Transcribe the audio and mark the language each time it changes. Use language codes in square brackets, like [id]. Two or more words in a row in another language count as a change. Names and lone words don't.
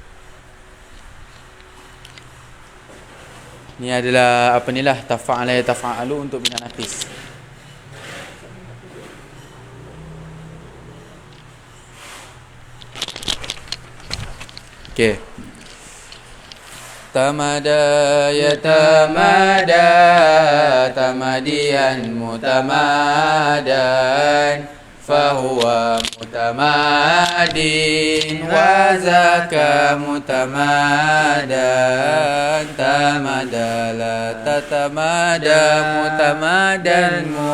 [ms] Ni adalah apa ni lah, [ar] تفاعل تفاعل [ms] untuk [ar] بناء ناقص. [ms] Okey. [ar] تمادى يتمادى تماديا متمادى فهو متماد وذاك متمادى تمادل تتمادى متمادى